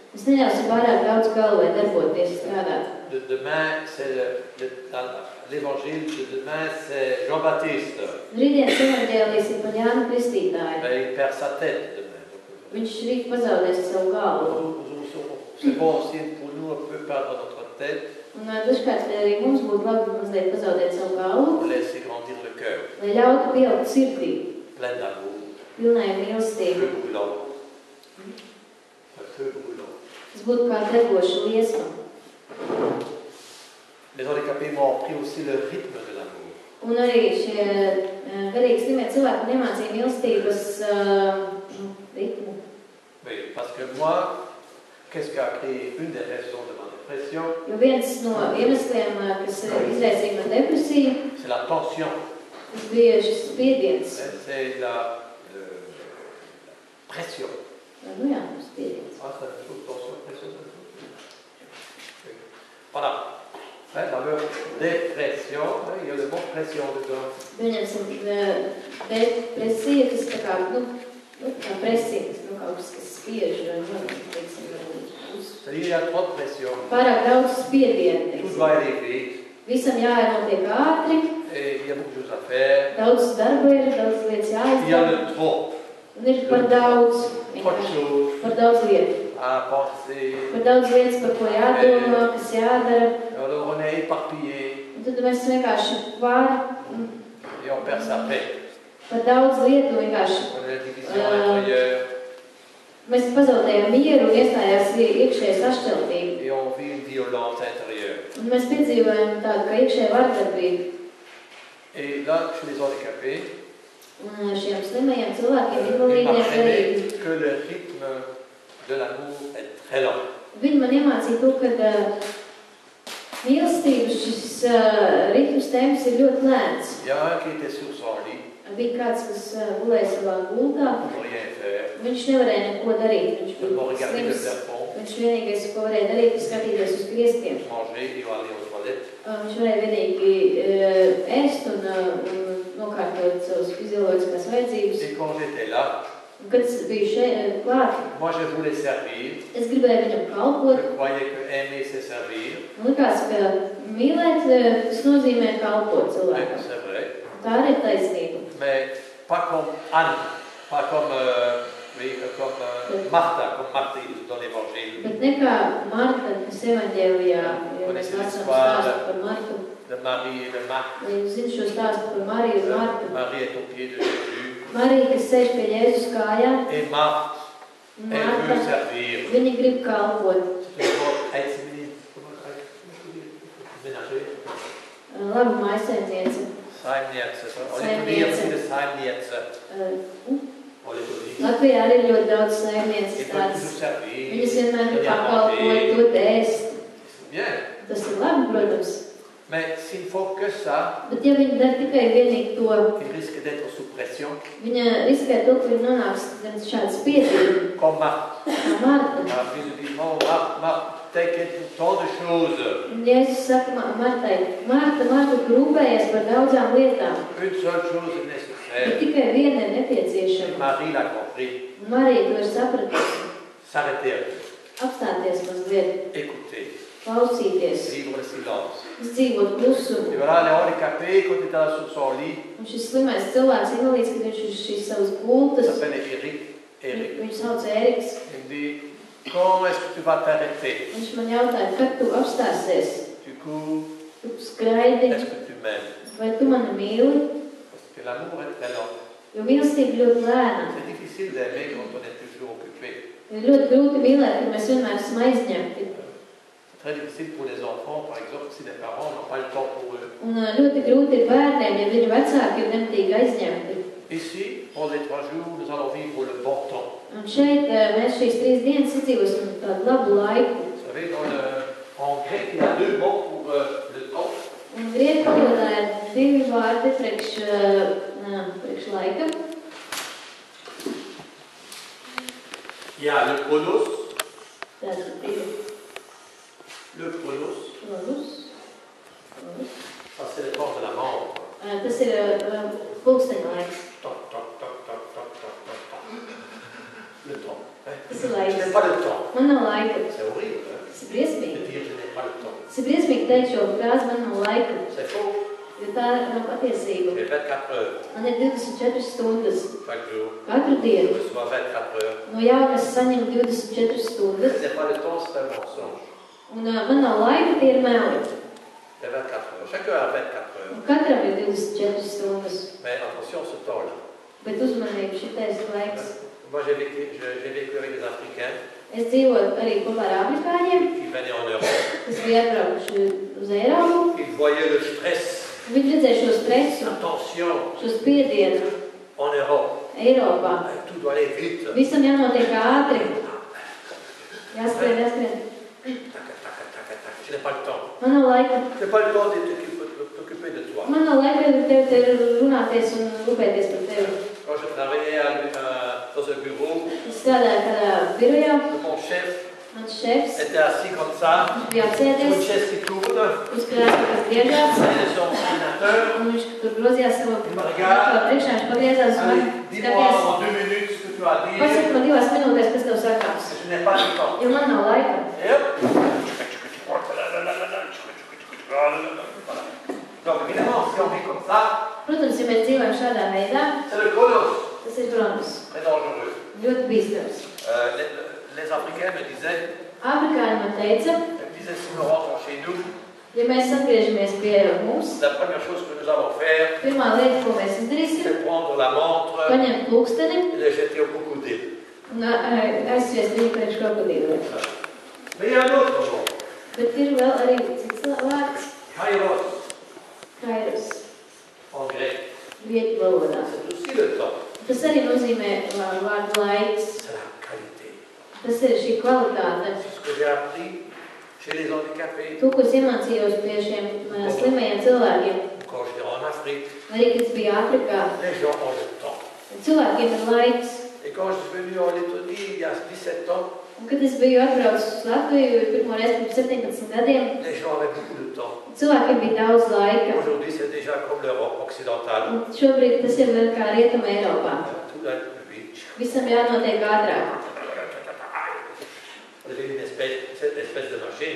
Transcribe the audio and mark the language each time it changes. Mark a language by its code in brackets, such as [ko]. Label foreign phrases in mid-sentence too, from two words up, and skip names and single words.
[fr] Demain, c'est l'évangile de demain, c'est Jean-Baptiste. Mais il perd sa tête demain. C'est bon aussi pour nous, on peut perdre notre tête. [lv] Un dažkārt arī mums būtu labi mazliet pazaudēt savu galvu, [fr] Laisser grandir le cœur. [lv] Lai ļautu pieaugt sirdī, [fr] Plein d'amour. [lv] Pilnai mīlestību. [fr] Feu brûlant. Un feu brûlant. [lv] Tas būtu kā degoša liesma. [fr] Les handicapés m'ont appris aussi le rythme de l'amour. [lv] Un arī šie garīgi slimie cilvēki nemācīja mīlestības ritmu. [fr] Oui, parce que moi, qu'est-ce qui a créé une des raisons de ma dépression? [lv] Jo viens no iemesliem, kas izraisīja man depresiju, [fr] c'est la tension. [lv] Tas bija šis spiediens. [fr] C'est la pression. [lv] Nu jā, spiediens. [fr] Ah, c'est la chose, tension, pression. Voilà. La dépression, il y a le mot pression dedans. [lv] Pieņemsim, depresija, tas tā kā, kā presija, kaut kas spiež, teiksim, [fr] C'est-à-dire, il y a trop de pression. [lv] Pārāk daudz spiedienu. [fr] Tout doit aller vite. [lv] Visam jānotiek ātri. [fr] Et il y a beaucoup de choses à faire. [lv] Daudz darba ir, daudz lietas jāizdara. [fr] Il y a le trop. [lv] Un ir par daudz. [fr] Trop de choses. [lv] Par daudz lietu. [fr] À penser. [lv] Par daudz lietas, par ko jādomā, kas jādara. [fr] Alors on est éparpillé. [lv] Un tad mēs vienkārši [fr] Et on perd sa paix. [lv] Par daudz lietu vienkārši. [fr] On a la division intérieure. [lv] Mēs pazaudējam mieru un iestājās iekšēja sašķeltība. [fr] Et on vit une violence intérieure. [lv] Un mēs piedzīvojam tādu kā iekšēja vardarbību. [fr] Et là, chez les handicapés, [lv] un šiem slimajiem cilvēkiem invalīdiem garīgi. [fr] Que le rythme de l'amour est très lent. [lv] Viņi man iemācīja to, ka mīlestības šis ritms temps ir ļoti lēns. [fr] Il y a un qui était sur son lit. [lv] Bija kāds, kas gulēja savā gultā. Viņš nevarēja neko darīt. Viņš bija slims. Viņš vienīgais, ko varēja darīt, ir skatīties uz griestiem. Viņš varēja vienīgi ēst un nokārtot savas fizioloģiskās vajadzības. Un kad es biju šeit klāt, es gribēju viņam kalpot. Man likās, ka mīlēt, tas nozīmē kalpot cilvēkam. Tā arī ir taisnība. [fr] Mais pas comme Anne, pas comme, Martha, dans l'évangile. [lv] Bet ne kā Marta, kas evaņģēlijā, jo mēs lasām stāstu par Martu. [fr] De Marie et de Marthe. [lv] Jūs zināt šo stāstu par Mariju un Martu. [fr] Marie est au pied de Jésus. [lv] Marija, kas sēž pie Jēzus kājām. [fr] Et Marthe, elle veut servir. [lv] Viņa grib kalpot. Labu mājsaimniece. Saimniece. Latvijā arī ir ļoti daudz saimnieces tāds. Viņas vienmēr pakalpoja, dod ēst. Tas ir labi, protams. [fr] Mais s'il faut que ça, [lv] bet ja viņa dara tikai vienīgi to, [fr] il risque d'être sous pression. [lv] Viņa riskē to, ka viņa nonāks šāds spiediens. [fr] Comme Marthe. [lv] Kā Marta. [fr] Marthe, t'inquiète pour tant de choses. [lv] Jēzus saka Martai, Marta rūpējies par daudzām lietām. [fr] Une seule chose est nécessaire. [lv] Bet tikai viena ir nepieciešama. [fr] Marie l'a compris. [lv] Marija to ir sapratusi. [fr] S'arrêter. [lv] Apstāties mazliet. [fr] Écouter. [lv] Klausīties. [fr] Vivre le silence. [lv] Izdzīvot klusumu. [fr] Et voilà, le handicapé, quand il était sur son lit. [lv] Un šis slimais cilvēks invalīds, kad viņš ir šīs savas gultas. [fr] Il s'appelle Eric. [lv] Viņu sauc Eriks. [fr] Il dit, comment est-ce que tu vas t'arrêter? [lv] Viņš man jautāja, kad tu apstāsies? [fr] Du coup, [lv] tu skraidi. [fr] Est-ce que tu m'aimes? [lv] Vai tu mani mīli? [fr] Parce que l'amour est très lent. [lv] Jo mīlestība ļoti lēna. [fr] C'est difficile d'aimer quand on est toujours occupé. [lv] Ir ļoti grūti mīlēt, kad mēs vienmēr esam aizņemti. [fr] C'est très difficile pour les enfants, par exemple, si les parents n'ont pas le temps pour eux. [lv] Un ļoti grūti ir bērniem, ja viņu vecāki ir nemitīgi aizņemti. [fr] Ici, pendant les 3 jours, nous allons vivre le bon temps. [lv] Un šeit mēs šīs 3 dienas izdzīvosim tādu labu laiku. [fr] Vous savez, en grec, il y a 2 mots pour le temps. [lv] Un grieķu valodā ir 2 vārdi priekš laika. [fr] Il y a le chronos. Le chronos. Ça, c'est le temps de la montre. [lv] Tas ir pulksteņa laiks. Toc, toc, toc, toc, toc, toc, toc, toc. [fr] Le temps. [lv] Tas ir laiks. [fr] Je n'ai pas le temps. [lv] Man nav laika. [fr] C'est horrible. [lv] Tas ir briesmīgi. [fr] De dire je n'ai pas le temps. [lv] Tas ir briesmīgi teikt šo frāzi, man nav laika. [fr] C'est faux. [lv] Jo tā nav patiesība. [fr] J'ai 24 heures. [lv] Man ir 24 stundas. [fr] Chaque jour. [lv] Katru dienu. [fr] Je reçois 24 heures. [lv] No jauna es saņemu 24 stundas. [fr] Je n'ai pas le temps, c'est un mensonge. [lv] Un man nav laika, tie ir meli. [fr] J'ai 24 heures. Chacun a 24 heures. [lv] Katram ir 24 stundas. [fr] Mais attention, ce temps-là. [lv] Bet uzmanību šitais laiks. [fr] Moi, j'ai vécu avec des Africains. [lv] Es dzīvoju arī kopā ar afrikāņiem, [fr] Qui venaient en Europe. [lv] kas bija atbraukuši uz Eiropu. [fr] Ils voyaient le stress. [lv] Viņi redzēja šo stresu, [fr] Attention, [lv] šo spiedienu [fr] en Europe. [lv] Eiropā. [fr] Tout doit aller vite. [lv] Visam jānotiek ātri. Jāskrien. [fr] Tac, tac, tac, tac. Je n'ai pas le temps. [lv] Man nav laika. [fr] Je n'ai pas le temps de t'occuper de toi. [lv] Man nav laika tev runāties un rūpēties par tevi. [fr] Quand je travaillais dans un bureau, [lv] Es strādāju kādā birojā. [fr] mon chef [lv] Mans šefs [fr] était assis comme ça, [lv] viņš bija [fr] sur une [lv] apsēdies [fr] chaise qui tourne, [lv] uz krēsla, kas griežās. [fr] il est son ordinateur. [lv] Un viņš tur grozījās savu priekšā, viņš pagriezās un [fr] Allez, dis-moi [lv] skaties. [fr] en 2 minutes ce que tu as dit. [lv] Pasaka man 2 minūtēs, kas tev sakāms. [fr] Je n'ai pas le temps. [lv] Jo man nav laika. [fr] Et hop. Voilà. Donc évidemment, si on vit comme ça, [lv] Protams, ja mēs dzīvojam šādā veidā, [fr] c'est le chronos. [lv] tas ir kronos. [fr] Très dangereux. [lv] Ļoti bīstams. [fr] Les Africains me disaient, [lv] Afrikāņi man teica, [fr] si nous rentrons chez nous, [lv] ja mēs atgriežamies pie mums, [fr] la première chose que nous allons faire, [lv] pirmā lieta, ko mēs izdarīsim, [fr] c'est prendre la montre [lv] paņemt pulksteni [fr] et le jeter au crocodile. [lv] un aizsviest viņu priekš krokodīlu. [fr] Mais il y a un autre mot. [lv] Bet ir vēl arī cits vārds, [fr] Kairos, [lv] kairos, [fr] en grec. [lv] grieķu valodā. [fr] C'est aussi le temps. [lv] Tas arī nozīmē vārdu laiks. [fr] C'est la qualité. [lv] Tas ir šī kvalitāte. [fr] C'est ce que j'ai appris chez les handicapés. [lv] To, ko es iemācījos pie šiem slimajiem cilvēkiem, [fr] Quand j'étais en Afrique, [lv] arī, kad es biju Āfrikā, [fr] les gens ont le temps. [lv] cilvēkiem ir laiks. [fr] Et quand je suis venu en Lettonie il y a 17 ans, [lv] Un, kad es biju atbraucis uz Latviju pirmo reizi pirms 17 gadiem, [fr] les gens avaient beaucoup de temps. [lv] cilvēkiem bija daudz laika. [fr] Aujourd'hui, c'est déjà comme l'Europe occidentale. [lv] Un šobrīd tas ir vēl kā Rietuma Eiropā. [fr] Tout doit être plus vite. [lv] Visam jānotiek ātrāk. [fr] On devient cette espèce de machine.